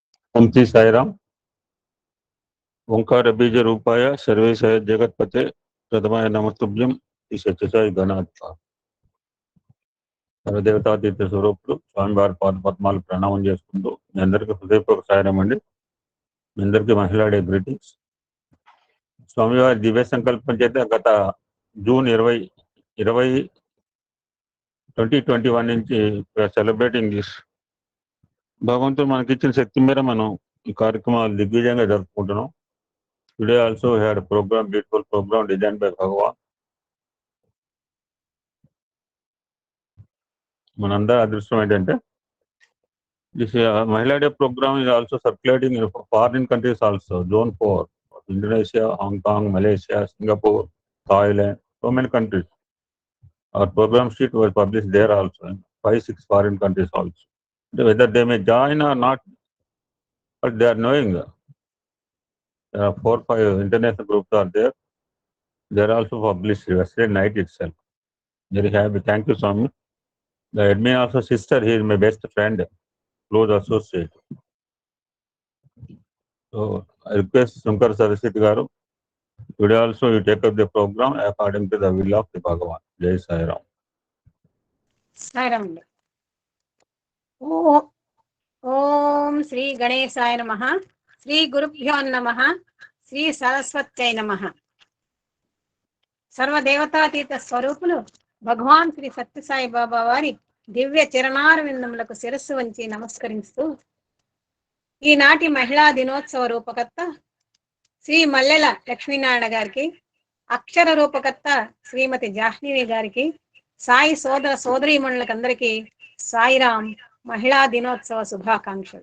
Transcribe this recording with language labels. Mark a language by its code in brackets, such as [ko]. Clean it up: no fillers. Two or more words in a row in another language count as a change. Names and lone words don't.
[sa] ओम श्री साईराम। ओंकार बीज रूपाय सर्वेशाय जगत्पते प्रथमाय नमस्तुभ्यं [te] ఈ సత్యసాయి గణాత్మ సర్వదేవతాతీత స్వరూపులు స్వామివారి పాద పద్మాలు ప్రణామం చేసుకుంటూ మీ అందరికీ హృదయపూర్వక సాయం అండి. మీ అందరికీ మహిళాడే గ్రీటింగ్స్. స్వామివారి దివ్య సంకల్పం చేత గత జూన్ 2021 నుంచి [en] celebrating this. [te] భగవంతుడు మనకిచ్చిన శక్తి మేర మనం ఈ కార్యక్రమాలు దిగ్విజయంగా జరుపుకుంటున్నాం. [en] today also had program, beautiful program design by Bhagavan. [te] మనందరి అదృష్టం ఏంటంటే [en] this Mahila Day program is also circulating in foreign countries also. Zone 4, Indonesia, Hong Kong, Malaysia, Singapore, Thailand, so many countries. Our program sheet was published there also in 5-6 foreign countries also. Whether they may join or not, but they are knowing. There are 4-5 international groups are there. They are also published yesterday night itself. Very happy. Thank you, Swami. The admin also sister, he is my best friend, close associate. So I request Shankar Saraswati Garu, today also you take up the program according to the will of the Bhagavan. [hi] जय साई राम. Sai Ram. [sa] ॐ श्री गणेशाय नमः, श्री गुरुभ्यो नमः, श्री सरस्वत्यै नमः. [te] సర్వ దేవతాతీత స్వరూపులు భగవాన్ శ్రీ సత్యసాయి బాబా వారి దివ్య చరణారవిందములకు శిరస్సు వంచి నమస్కరిస్తూ ఈనాటి మహిళా దినోత్సవ రూపకర్త శ్రీ మల్లెల లక్ష్మీనారాయణ గారికి, అక్షర రూపకర్త శ్రీమతి జాహ్నవి గారికి, సాయి సోదర సోదరీమణులకందరికీ సాయిరాం మహిళా దినోత్సవ శుభాకాంక్షలు.